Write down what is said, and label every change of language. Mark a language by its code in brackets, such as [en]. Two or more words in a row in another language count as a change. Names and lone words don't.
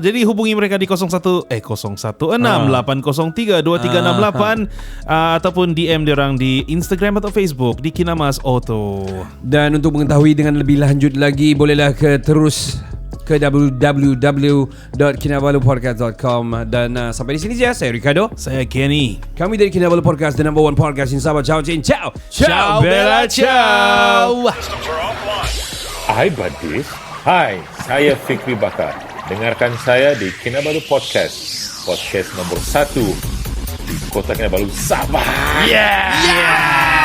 [ms] Jadi hubungi mereka di 016 803 2368 ataupun DM diorang di Instagram atau Facebook di Kinamas Auto. Dan untuk mengetahui dengan lebih lanjut lagi, bolehlah terus ke www.kinabalupodcast.com. Dan sampai di sini saja. Saya Ricardo. Saya Kenny. Kami dari [en] Kinabalu Podcast, the number one podcast in Sabah. [it] Ciao, Cin. Ciao. Ciao, Bella. Ciao. [ms] Hai Badis. Hai, saya Fikri Bakar. Dengarkan saya di Kinabalu Podcast. Podcast nomor 1 di Kota Kinabalu, Sabah. Yeah.